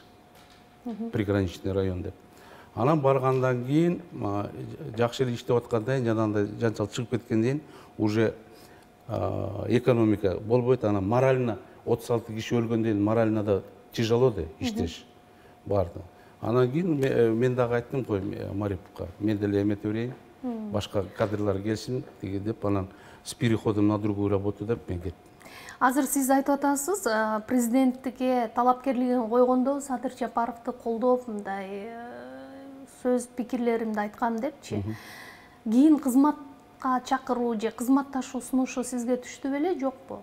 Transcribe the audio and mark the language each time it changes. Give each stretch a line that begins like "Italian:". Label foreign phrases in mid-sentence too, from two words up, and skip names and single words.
Kyrgyz: Приграничный район деп. Анан баргандан кийин жакшы эле иштеп аткандан кийин жанагындай жанчал чыгып кеткенден кийин уже экономика болбойт. Анан морально 36 киши өлгөндөн кийин морально да тяжело да иштеш барды. Анан кийин мен дагы айттым кой Мариповго, мен деле эметип берейин, башка кадрлар келсин деге деп, анан
Russian: с переходом на другую работу
Kyrgyz: деп мен кеттим. Азыр сиз айтып атасыз, президенттикке талапкерлигин койгондо Садыр Жапаровду колдоп, мындай сөз пикирлеримди айткам депчи. Кийин кызматка чакыруу же кызматташуу сунушу сизге түштү беле, жокпу?